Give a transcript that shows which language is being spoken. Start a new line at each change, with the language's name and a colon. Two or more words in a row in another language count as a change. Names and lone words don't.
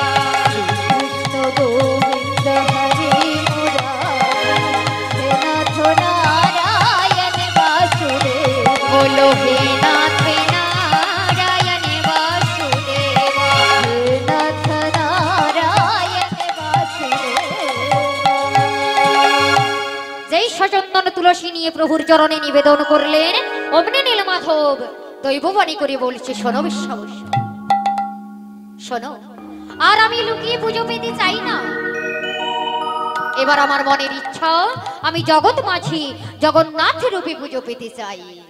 Sanskrit: कृष्ण गोविंद हरे मुरारी, हे नाथ नारायण बासुदेवा। बोलो हे नाथ नारायण बासुदेवा, हे नाथ नारायण बासुदेवा।
Bangla: যেই সচন্দন তুলসী নিয়ে প্রভুর চরণে নিবেদন করলেন, অমনি নীলমাধব দৈববাণী করে বলছে, শোনো বিশ্বাবস্য, শোনো, আর আমি লুকিয়ে পুজো পেতে চাই না। এবার আমার মনের ইচ্ছা, আমি জগৎ মাঝি জগন্নাথ রূপে পুজো পেতে চাই।